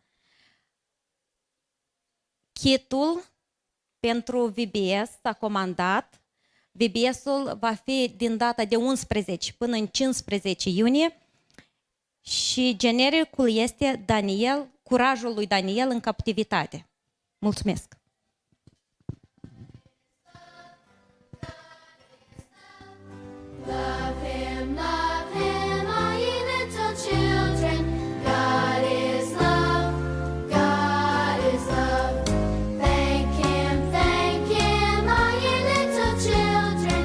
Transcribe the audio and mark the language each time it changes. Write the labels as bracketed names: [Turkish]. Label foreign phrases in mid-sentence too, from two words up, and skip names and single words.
[Romanian] Kitul pentru VBS s-a comandat. VBS-ul va fi din data de 11 până în 15 iunie și genericul este Daniel, curajul lui Daniel în captivitate. Mulțumesc! [English] Love him, all ye little children. God is love, God is love. Thank him, all ye little children.